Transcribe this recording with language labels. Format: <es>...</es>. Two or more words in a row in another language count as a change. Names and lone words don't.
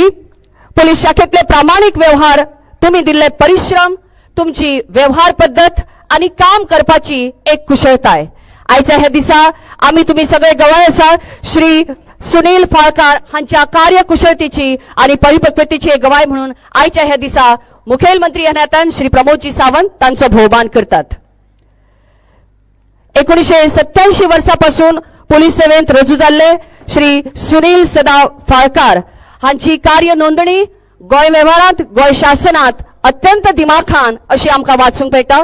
<kok>पोलीस शाखेतले प्रामाणिक व्यवहार, तुम्ही दिल्ले परिश्रम, तुमची व्यवहार पद्धत आणि काम करपाची एक कुशळताय. आयच्या हे दिसा आम्ही तुम्ही सगळे गवाय आसा श्री सुनील फाळकार हांच्या कार्यकुशळतेची आणि परिपक्वतेची एक गवाय म्हणून आयच्या हे दिसा मुखेलमंत्री ह्या नात्यान श्री प्रमोदजी सावंत तांचो भोवमान करतात. 1987 वर्सापासून पोलीस सेवेंत रुजू जाल्ले श्री सुनील सदा फाळकार हांची कार्य नोंदणी गोंय व्यवहारांत गोंय शासनात अत्यंत दिमाखान अशी आमकां वाचूंक मेळटा.</kok>